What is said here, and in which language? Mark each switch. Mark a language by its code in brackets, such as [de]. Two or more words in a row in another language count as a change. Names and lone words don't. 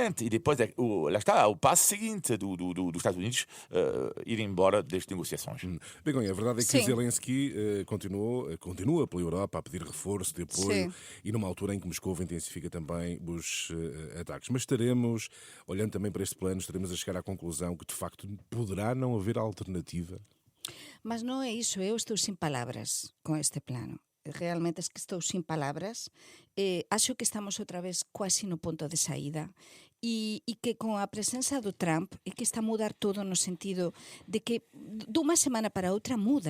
[pt] E depois, lá está, o passo seguinte dos Estados Unidos ir embora das negociações. Begonha, a verdade é que Sim. Zelensky continua pela Europa a pedir reforço de apoio. Sim. E numa altura em que Moscou intensifica também os ataques. Mas estaremos, olhando também para este plano, estaremos a chegar à conclusão que, de facto, poderá não haver alternativa? [gl] Mas non é iso, eu estou sin palabras con este plano. realmente es que estou sin palabras. Acho que estamos outra vez quase no ponto de saída e que con a presença do Trump é que está a mudar todo no sentido de que dunha semana para outra muda.